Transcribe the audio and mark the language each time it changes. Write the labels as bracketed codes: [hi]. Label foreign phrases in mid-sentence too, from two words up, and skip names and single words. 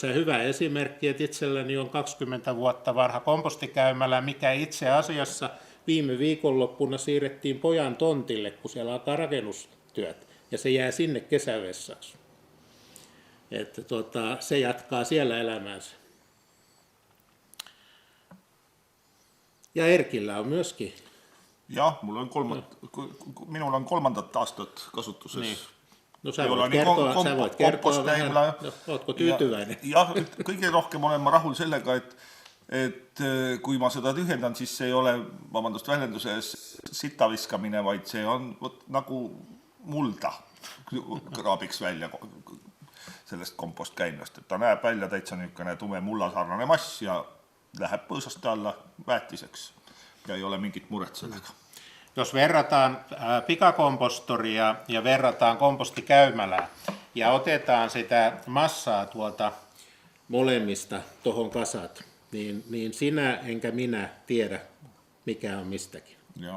[fi] Ja hyvä esimerkki, että itselläni on 20 vuotta vanha kompostikäymälä, mikä itse asiassa viime viikonloppuna siirrettiin pojan tontille, kun siellä alkaa rakennustyöt, ja se jää sinne kesävessaksi. Että se jatkaa siellä elämäänsä. Ja Erkillä on myöskin. [et] Jah, minulla on 3 aastat kasutuses [fi] No sä voit kertoa vähän, no, ootko tyytyväinen? [et] Jah, kõige rohkem olen ma rahul sellega, et kui ma seda tühjendan, siis see ei ole, vabandust väljenduse ees, sita viskamine, vaid see on nagu mulda kraabiks välja sellest kompostkäimlast, et ta näeb välja täitsa niisugune tume mullasarnane mass ja läheb põõsaste alla väetiseks ja ei ole mingit muret sellega. [fi] Jos verrataan pikakompostoria ja verrataan kompostikäymälää ja otetaan sitä massaa tuolta molemmista tohon kasat, niin sinä enkä minä tiedä, mikä on mistäkin. Joo.